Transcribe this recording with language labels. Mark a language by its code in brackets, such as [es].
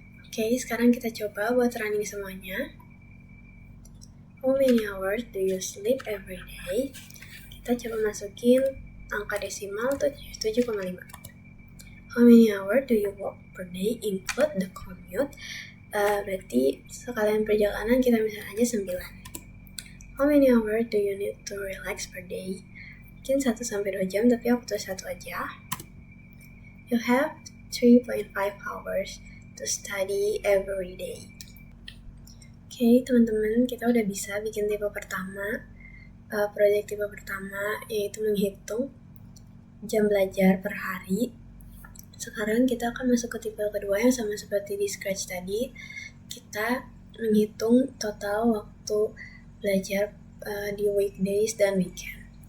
[id] Oke, sekarang kita coba buat running semuanya. [en] How many hours do you sleep every day? [id] Kita coba masukin angka desimal 7,5. [en] How many hours do you walk per day include the commute? [id] Berarti sekalian perjalanan kita misalnya aja 9. [en] How many hours do you need to relax per day? [id] Mungkin 1-2 jam, tapi aku tulis 1 aja. [en] You have 3.5 hours to study every day. [id] Oke, teman-teman, kita udah bisa bikin tipe pertama. Proyek tipe pertama yaitu menghitung jam belajar per hari. Sekarang kita akan masuk ke tipe kedua yang sama seperti di Scratch tadi. Kita menghitung total waktu belajar di weekdays dan weekend.